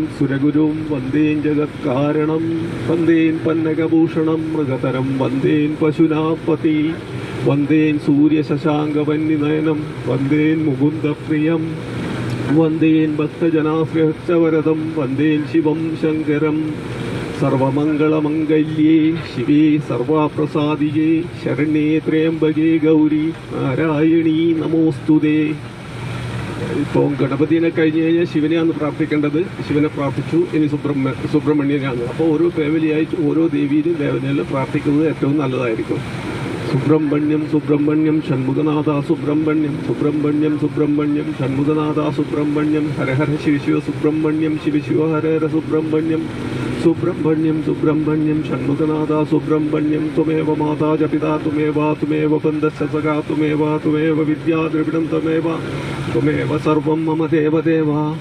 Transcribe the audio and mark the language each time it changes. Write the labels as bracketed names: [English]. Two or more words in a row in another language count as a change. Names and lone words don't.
[Sanskrit] सुरगुरुं वन्देन् जगत्कारणं वन्देन् पन्नगभूषणं मृगतरं वन्देन् पशुनापति वन्देन् सूर्यशशाङ्कवन्निनयनं वन्देन् मुकुन्दप्रियं वन्देन् भक्तजनाश्रयश्चवरदं वन्देन् शिवं शङ्करं सर्वमङ्गलमङ्गल्ये शिवे सर्वाप्रसादिये शरण्ये त्र्यम्बके गौरी നാരായണീ നമോസ്തുതേ. [Malayalam] ഇപ്പോൾ ഗണപതിനെ കഴിഞ്ഞ് കഴിഞ്ഞാൽ ശിവനെയാണ് പ്രാർത്ഥിക്കേണ്ടത്. ശിവനെ പ്രാർത്ഥിച്ചു, ഇനി സുബ്രഹ്മണ്യനാണ്. അപ്പോൾ ഓരോ ഫാമിലിയായി ഓരോ ദേവീനും ദേവനെല്ലാം പ്രാർത്ഥിക്കുന്നത് ഏറ്റവും നല്ലതായിരിക്കും. [Sanskrit] സുബ്രഹ്മണ്യം സുബ്രഹ്മണ്യം ഷൺമുഖനാഥ സുബ്രഹ്മണ്യം സുബ്രഹ്മണ്യം സുബ്രഹ്മണ്യം ഷൺമുഖനാഥ സുബ്രഹ്മണ്യം ഹര ഹര ശിവ ശിവ സുബ്രഹ്മണ്യം ശിവ ശിവ ഹര ഹര സുബ്രഹ്മണ്യം സുബ്രഹ്മണ്യം സുബ്രഹ്മണ്യം ഷൺമുഖനാഥ സുബ്രഹ്മണ്യം ത്വമേവ മാതാ ച പിതാ ത്വമേവ ബന്ധശ്ച സഖാ ത്വമേവ വിദ്യാ ദ്രവിഡം ത്വമേവ സർവം മമ ദേവദേവ.